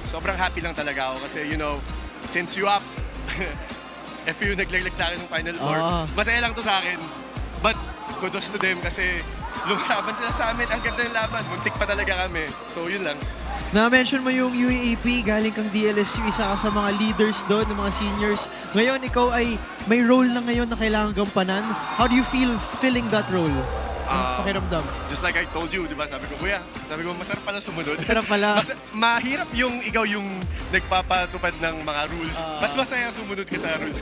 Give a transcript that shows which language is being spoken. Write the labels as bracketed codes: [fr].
[tl] Sobrang happy lang talaga ako kasi, [en] you know, [tl] since you up, FEU naglag sa akin ng Final Four. Masaya lang to sa akin. [en] But kudos to them [tl] kasi lumalaban sila sa amin. Ang ganda ng laban. Muntik pa talaga kami. So, yun lang. Na-mention mo yung UAAP, galing kang DLSU, isa ka sa mga leaders doon, ng mga seniors. Ngayon, ikaw ay may role na ngayon na kailangan gampanan. [en] How do you feel filling that role? [tl] Pakiramdam. [en] Just like I told you, [tl] di ba? Sabi ko, kuya, masarap pala sumunod. Masarap pala. Mahirap yung ikaw yung nagpapatupad ng mga rules. Mas masaya sumunod ka sa rules.